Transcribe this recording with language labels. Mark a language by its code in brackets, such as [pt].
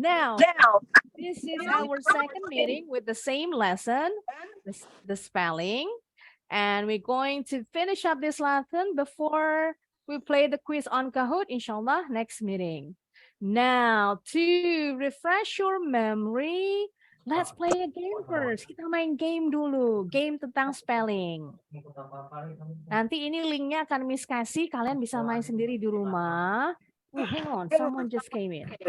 [en] Now, this is our second meeting with the same lesson, the spelling. And we're going to finish up this lesson before we play the quiz on Kahoot, inshallah, next meeting. Now, to refresh your memory, let's play a game first. [id] Kita main game dulu, game tentang spelling. Nanti ini linknya akan Miss kasih, kalian bisa main sendiri di rumah. [en] Hang on, someone just came in.